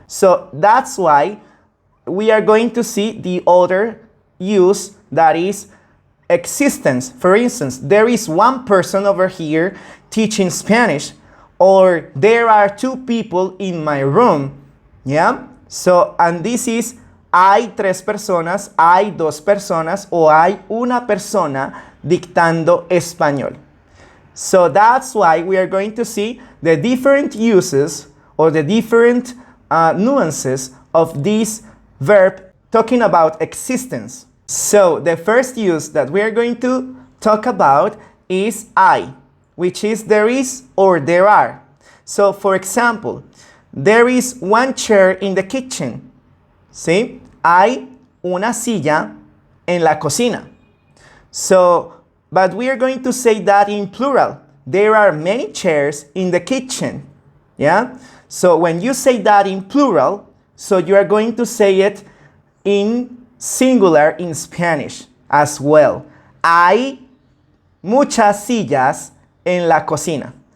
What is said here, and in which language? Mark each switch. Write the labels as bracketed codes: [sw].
[en] So that's why we are going to see the other use, that is existence. For instance, there is one person over here teaching Spanish, or there are two people in my room. Yeah? So, and this is [es] hay tres personas, hay dos personas, o hay una persona dictando español. [en] So that's why we are going to see the different uses or the different nuances of this verb talking about existence. So the first use that we are going to talk about is hay, which is there is or there are. So for example, there is one chair in the kitchen. [es] ¿Sí? Hay una silla en la cocina. [en] So, but we are going to say that in plural. There are many chairs in the kitchen. Yeah? So when you say that in plural, so you are going to say it in singular in Spanish as well. [es] Hay muchas sillas en la cocina.